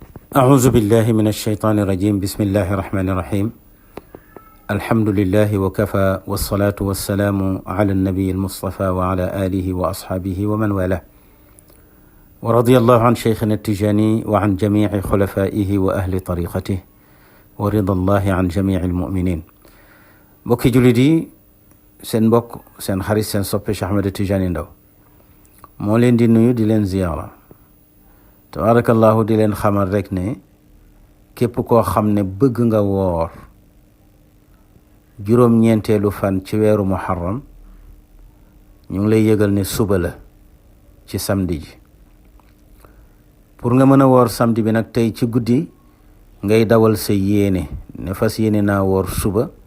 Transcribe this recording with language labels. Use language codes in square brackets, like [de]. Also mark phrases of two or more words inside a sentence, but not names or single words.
[ar] أعوذ بالله من الشيطان الرجيم بسم الله الرحمن الرحيم الحمد لله وكفى والصلاة والسلام على النبي المصطفى وعلى آله وأصحابه ومن والاه ورضي الله عن شيخنا التجاني وعن جميع خلفائه وأهل طريقته ورضا الله عن جميع المؤمنين [wo] mbokki jullit yi seen mbokk seen xarit seen soppe Cheikh Ahmed Tidiane Ndao moo leen di nuyu di leen ziyaara tabarakallahu di leen xamal rek ne képp koo xam ne bëgg nga woor juróom-ñeenteelu fan ci weeru muharram ñu ngi lay yëgal ne suba la ci samedi ji pour nga mën a woor samedi bi nag tey ci guddi ngay dawal sa yéene ne fas yéene naa woor suba